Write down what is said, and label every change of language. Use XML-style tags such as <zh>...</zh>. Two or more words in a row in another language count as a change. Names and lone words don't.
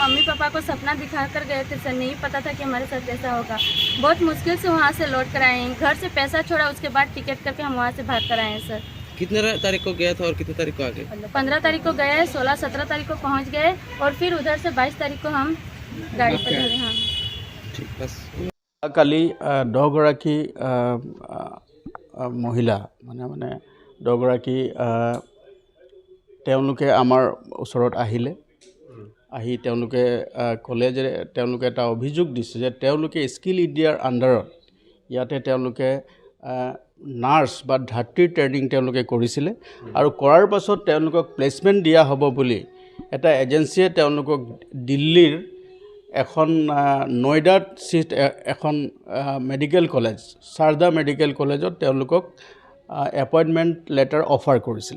<hi>मम्मी पापा को सपना दिखा कर गए थे सर, नहीं पता था कि हमारे साथ ऐसा होगा। बहुत मुश्किल से वहाँ से लौट कर आए हैं, घर से पैसा छोड़ा, उसके बाद टिकट करके हम वहाँ से भाग कर आए हैं सर। कितने तारीख को गया था और कितने तारीख को आ गए? 15 तारीख को गए, 16-17 तारीख को पहुँच गए, और फिर उधर से 22 तारीख को हम गाड़ी पर चले। हाँ ठीक, बस।</hi> <as>কালি 10গৰাকী মহিলা মানে 10গৰাকী তেওঁলোকে আমাৰ ওচৰত আহিলে। আহি তেওঁলোকে ক'লে যে তেওঁলোকে এটা অভিযোগ দিছে যে তেওঁলোকে স্কিল ইণ্ডিয়াৰ আণ্ডাৰত ইয়াতে তেওঁলোকে নাৰ্ছ বা ধাত্ৰীৰ ট্ৰেইনিং তেওঁলোকে কৰিছিলে, আৰু কৰাৰ পাছত তেওঁলোকক প্লেচমেণ্ট দিয়া হ'ব বুলি এটা এজেঞ্চিয়ে তেওঁলোকক দিল্লীৰ এখন নয়ডাত এখন</as> <en>medical college,</en> <as>শাৰদা মেডিকেল কলেজত তেওঁলোকক</as> <en>appointment letter offer</en> <as>কৰিছিলে।</as>